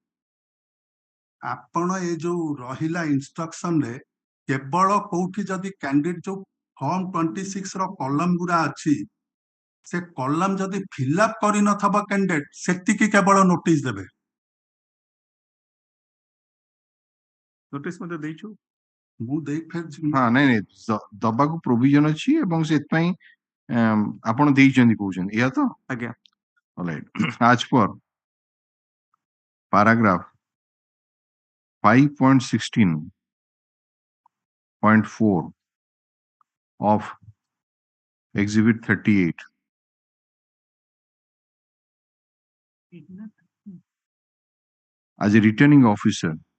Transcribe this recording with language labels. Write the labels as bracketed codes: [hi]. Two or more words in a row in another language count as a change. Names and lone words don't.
[or] ଆପଣ ଏ ଯୋଉ ରହିଲା ଇନଷ୍ଟ୍ରକ୍ସନ ରେ କେବଳ କୋଉଠି ଯଦି କ୍ୟାଣ୍ଡିଡେଟ ଯୋଉ ଫର୍ମ 26 ର କଲମ ଗୁରା ଅଛି ସେ କଲମ ଯଦି ଫିଲଅପ କରିନଥିବ କ୍ୟାଣ୍ଡିଡେଟ ସେତିକି କେବଳ ନୋଟିସ ଦେବେ। ନୋଟିସ ମଧ୍ୟ ଦେଇଛୁ ମୁଁ ଦେଇ ନାଇଁ ଦବାକୁ ପ୍ରୋଭିଜନ ଅଛି ଏବଂ ସେଥିପାଇଁ ଆପଣ ଦେଇଛନ୍ତି କହୁଛନ୍ତି ଏହା ତ ଆଜ୍ଞା। [en] as per paragraph 5.16.4 of exhibit 38 as a returning officer